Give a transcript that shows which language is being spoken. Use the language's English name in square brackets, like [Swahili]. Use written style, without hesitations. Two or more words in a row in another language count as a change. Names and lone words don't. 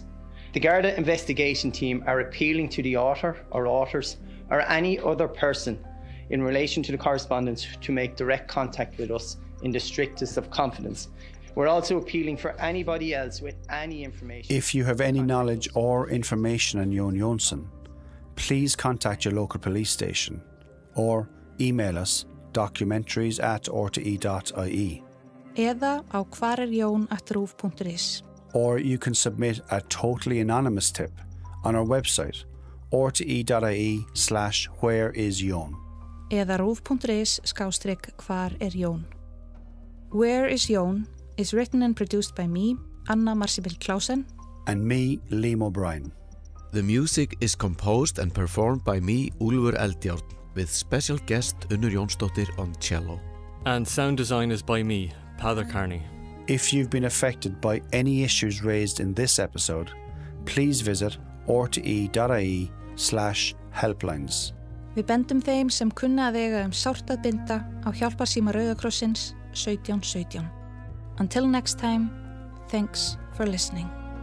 [English] The Garda investigation team are appealing to the author or authors or any other person in relation to the correspondence to make direct contact with us in the strictest of confidence. We're also appealing for anybody else with any information. If you have any knowledge or information on Jón Jónsson, please contact your local police station or email us documentaries@rte.ie. [Icelandic] Eða á hvarerjón@ruv.is. [English] Or you can submit a totally anonymous tip on our website rte.ie/whereisjón. [Icelandic] Eða ruv.is/hvar-er-Jón. [English] Where is Jón is written and produced by me, Anna Marsibil Klausen, and me, Liam O'Brien. The music is composed and performed by me, Úlfur Eldjárn, with special guest Unnur Jónsdóttir on cello. And sound design is by me, Peadar Carney. If you've been affected by any issues raised in this episode, please visit rte.ie/helplines. [Icelandic] Við bendum þeim sem kunna að eiga sárt að binda á hjálparsíma Rauða krossins 1717. [English] Until next time, thanks for listening.